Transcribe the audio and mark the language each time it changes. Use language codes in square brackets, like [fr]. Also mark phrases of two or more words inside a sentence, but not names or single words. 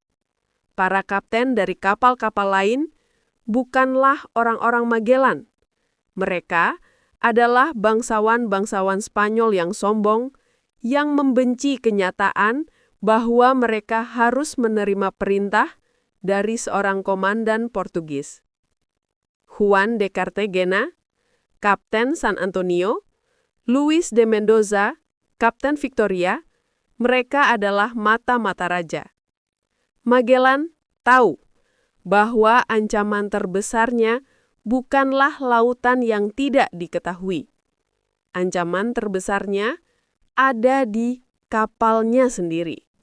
[id] Para kapten dari kapal-kapal lain bukanlah orang-orang Magellan. Mereka adalah bangsawan-bangsawan Spanyol yang sombong, yang membenci kenyataan bahwa mereka harus menerima perintah dari seorang komandan Portugis. Juan de Cartagena, Kapten San Antonio, Luis de Mendoza, Kapten Victoria, mereka adalah mata-mata raja. Magellan tahu bahwa ancaman terbesarnya bukanlah lautan yang tidak diketahui. Ancaman terbesarnya ada di kapalnya sendiri.